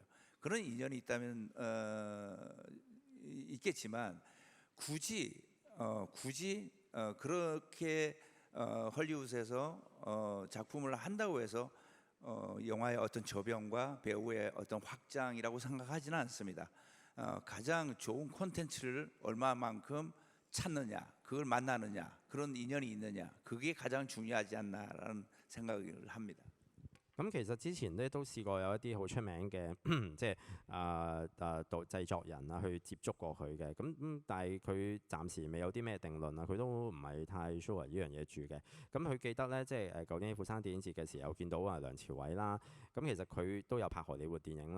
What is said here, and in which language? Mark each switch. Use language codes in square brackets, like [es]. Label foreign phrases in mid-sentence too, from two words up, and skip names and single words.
[ko] 그런 인연이 있다면 있겠지만 굳이 그렇게 헐리우드에서 작품을 한다고 해서 영화의 어떤 저변과 배우의 어떤 확장이라고 생각하지는 않습니다. 가장 좋은 콘텐츠를 얼마만큼 찾느냐, 그걸 만나느냐, 그런 인연이 있느냐, 그게 가장 중요하지 않나라는 생각을 합니다. [yue] 咁其實之前咧都試過有一啲好出名嘅即係製作人啊去接觸過佢嘅，但係佢暫時未有啲咩定論啊，佢都唔係太 sure 呢樣嘢住嘅。咁佢記得咧，即係舊年釜山電影節嘅時候見到梁朝偉啦，咁其實佢都有拍荷里活電影啦。